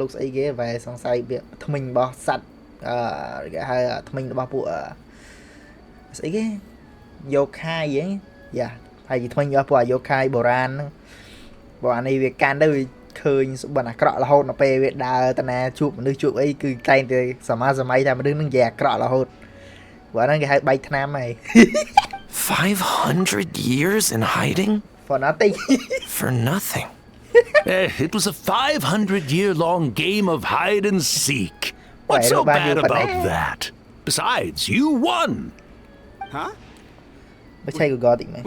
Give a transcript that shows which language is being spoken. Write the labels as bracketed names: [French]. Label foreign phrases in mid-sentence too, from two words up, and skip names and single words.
[Khmer] កស្អីគេបែសង្ស័យវាថ្មិញរបស់សត្វគេហៅថ្មិញរបស់ពួកស្អីគេយោខាយហ្នឹងយ៉ាហើយថ្មិញរបស់ពួកយោខាយបុរាណហ្នឹងបើអានេះវាកាន់ទៅវាឃើញសុបិនអាក្រក់រហូតដល់ពេលវាដើរតាណាជួបមនុស្សជួបអីគឺតែងតែសម័យថាមនុស្សនឹងនិយាយអាក្រក់រហូតបើហ្នឹងគេហៅបែកថ្នាំហើយ [English] 500 years in hiding? For nothing. For nothing. It was a 500-year-long game of hide and seek. What's so bad about that? Besides, you won. Huh? We